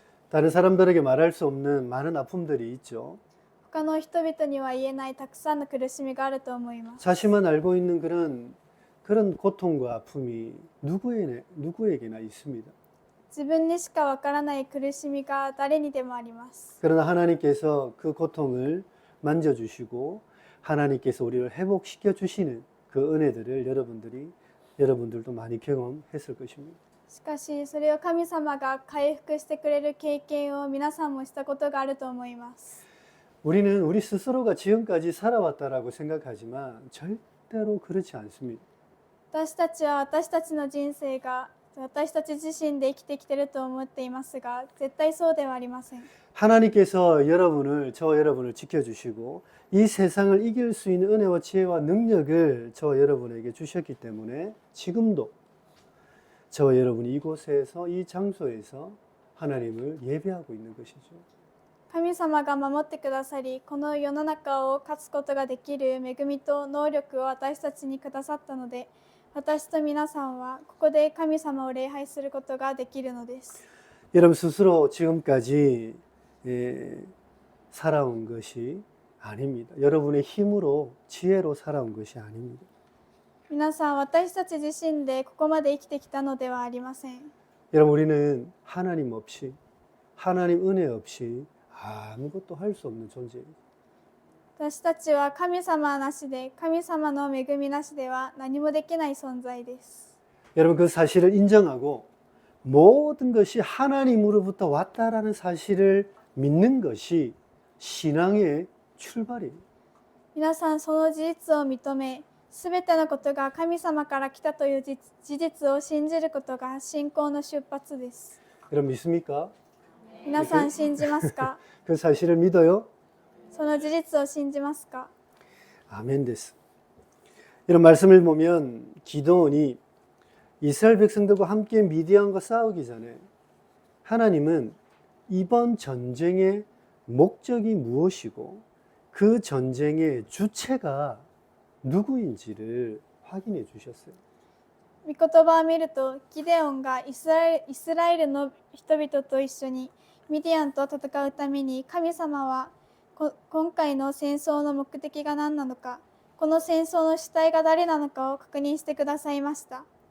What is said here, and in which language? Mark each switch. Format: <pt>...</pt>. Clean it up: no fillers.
<ko>다른 사람들에게 말할 수 없는 많은 아픔들이 있죠.</ko> <ja>他の人々には言えないたくさんの苦しみがあると思います。</ja> <ko>자신만 알고 있는 그런 고통과 아픔이 누구에게나 있습니다.</ko> <ja>自分にしかわからない苦しみが誰にでもあります。</ja> <ko>그러나 하나님께서 그 고통을 만져주시고 하나님께서 우리를 회복시켜 주시는 그 은혜들을 여러분들도 많이 경험했을 것입니다.</ko> <ja>しかしそれを神様が回復してくれる経験を皆さんもしたことがあると思います。</ja> <ko>우리는 우리 스스로가 지금까지 살아왔다라고 생각하지만 절대로 그렇지 않습니다.</ko> <ja>私たちは私たちの人生が私たち自身で生きてきていると思っていますが、絶対そうではありません。</ja> <ko>하나님께서 저와 여러분을 지켜주시고 이 세상을 이길 수 있는 은혜와 지혜와 능력을 저와 여러분에게 주셨기 때문에 지금도 저와 여러분이 이곳에서 이 장소에서 하나님을 예배하고 있는 것이죠.</ko> <ja>神様が守ってくださり、この世の中を勝つことができる恵みと能力を私たちにくださったので、私と皆さんはここで神様を礼拝することができるのです。</ja> <ko>여러분 스스로 지금까지 살아온 것이 아닙니다. 여러분의 힘으로 지혜로 살아온 것이 아닙니다.</ko> <ja>皆さん、私たち自身でここまで生きてきたのではありません。</ja> <ko>여러분 우리는 하나님 없이 하나님 은혜 없이 아무것도 할 수 없는 존재입니다.</ko> <ja>私たちは神様なしで、神様の恵みなしでは何もできない存在です。</ja> <ko>여러분 그 사실을 인정하고 모든 것이 하나님으로부터 왔다라는 사실을 믿는 것이 신앙의 출발입니다.</ko> <ja>皆さん、その事実を認め、すべてのことが神様から来たという事実を信じることが信仰の出発です。</ja> <ko>여러분 믿습니까?</ko> <ja>皆さん信じますか？</ja> <ko>그 사실을 믿어요?</ko> <ja>その事実を信じますか？</ja> <ko>아멘 됐어. 이런 말씀을 보면 기드온이 이스라엘 백성들과 함께 미디안과 싸우기 전에 하나님은 이번 전쟁의 목적이 무엇이고 그 전쟁의 주체가 누구인지를 확인해 주셨어요.</ko> <ja>御言葉を見ると、ギデオンがイスラエルの人々と一緒にミディアンと戦うために、神様は今回の戦争の目的が何なのか、この戦争の主体が誰なのかを確認してくださいました。</ja>